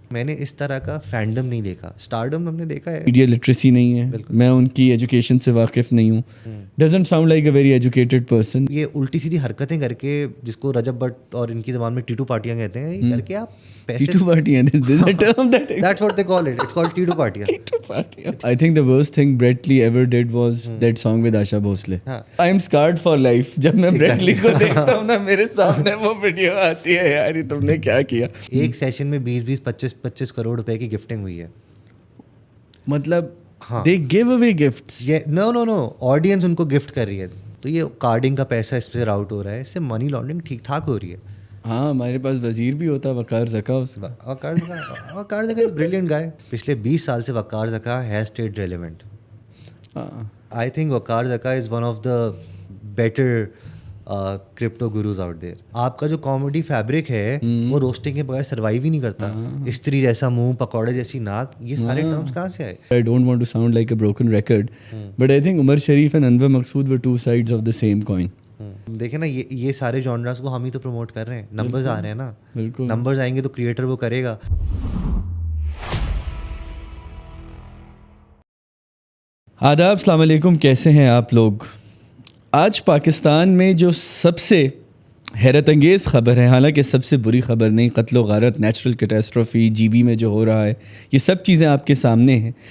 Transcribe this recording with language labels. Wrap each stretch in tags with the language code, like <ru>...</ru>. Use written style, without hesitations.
<ur>میں نے اس طرح کا فینڈم نہیں دیکھا. اسٹارڈم ہم نے دیکھا ہے. میڈیا لٹریسی نہیں ہے, میں ان کی ایجوکیشن سے واقف نہیں ہوں.</ur> <en>Doesn't sound like a very educated person.</en> <ur>یہ الٹی سیدھی حرکتیں کر کے, جس کو رجب بٹ اور ان کی زبان میں ٹیٹو پارٹیاں کہتے ہیں, یہ کر کے آپ ٹیٹو پارٹیاں,</ur> <en>that's what they call it. It's called tattoo پارٹیاں. I think the worst thing Brett Lee ever did was that song with Asha Bhosle. I am scarred for life.</en> <ur>جب میں Brett Lee کو دیکھتا ہوں نا, میرے سامنے وہ ویڈیو آتی ہے, یار یہ تم نے کیا کیا. ایک سیشن میں 20-25 کروڑ روپے کی گفٹنگ ہوئی ہے.</ur> <en>مطلب they give away gifts.</en> <ur>Know audience ان کو گفٹ کر رہی ہے, تو یہ کارڈنگ کا پیسہ اس پہ راؤٹ ہو رہا ہے, اس سے منی لانڈرنگ ٹھیک ٹھاک ہو رہی ہے. ہاں, ہمارے پاس وزیر بھی ہوتا وقار زکا. اس کا</ur> <en>Waqar Zaka brilliant guy.</en> <ur>پچھلے 20 سال سے</ur> <en>Waqar Zaka has stayed relevant. I think Waqar Zaka is one of the better crypto gurus out there.</en> <ur>آپ کا جو کامیڈی فیبرک ہے وہ روسٹنگ کے بغیر سروائیو ہی نہیں کرتا. استری جیسا منہ, پکوڑے جیسی ناک, یہ سارے ٹرمز کہاں سے آئے؟</ur> <en>I don't want to sound like a broken record, but I think Umar Sharif and Anwar Maqsood were two sides of the same coin.</en> <ur>دیکھیں نا, یہ سارے جانراز کو ہم ہی تو پروموٹ کر رہے ہیں. نمبرز آ رہے ہیں نا, نمبرز آئیں گے تو کریٹر وہ کرے گا. آداب, السلام علیکم, کیسے ہیں آپ لوگ؟ آج پاکستان میں جو سب سے حیرت انگیز خبر ہے, حالانکہ سب سے بری خبر نہیں, قتل و غارت, نیچرل کیٹاسٹروفی, جی بی میں جو ہو رہا ہے, یہ سب چیزیں آپ کے سامنے ہیں.</ur>